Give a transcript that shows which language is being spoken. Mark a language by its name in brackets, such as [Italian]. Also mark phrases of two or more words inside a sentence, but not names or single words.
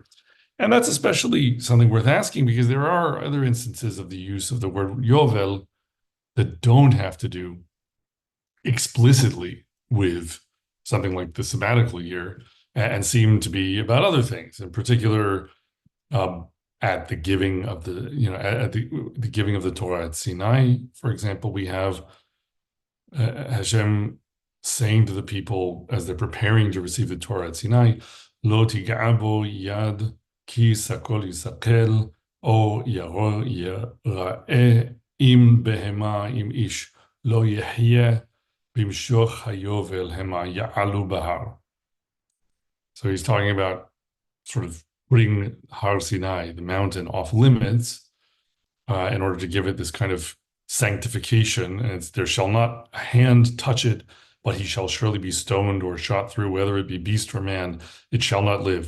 [English] And that's especially something worth asking because there are other instances of the use of the word Yovel that don't have to do explicitly with something like the sabbatical year and seem to be about other things. In particular, at the giving of the giving of the Torah at Sinai, for example, we have Hashem saying to the people as they're preparing to receive the Torah at Sinai, [Hebrew] "לא תגע בו יד כי סקול יסקל או ירה יירה אם בהמה אם איש לא יחיה במשך היבל המה יעלו בהר." [English] So he's talking about sort of putting Har Sinai, the mountain, off limits in order to give it this kind of sanctification. And there shall not a hand touch it, but he shall surely be stoned or shot through, whether it be beast or man, it shall not live.